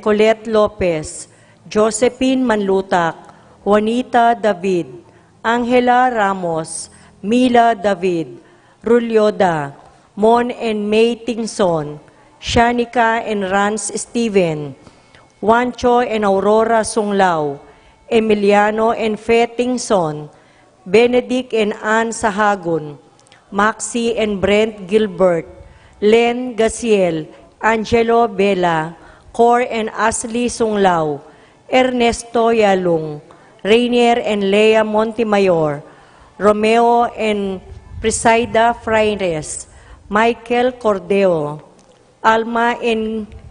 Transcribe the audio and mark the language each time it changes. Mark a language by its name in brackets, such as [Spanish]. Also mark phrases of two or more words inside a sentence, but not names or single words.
[English] Colette Lopez, Josephine Manlutak, Juanita David, Angela Ramos, Mila David, Rulyoda, Mon and May Tingson, Shanika and Rance Steven, Juancho and Aurora Sunglao, Emiliano and Fe Tingson, Benedict and Ann Sahagun, Maxi and Brent Gilbert, Len Gaciel, Angelo Bella, Cor and Ashley Sunglao, Ernesto Yalung, Rainier and Lea Montemayor, Romeo and Presaida Fraires, Michael Cordeo, Alma and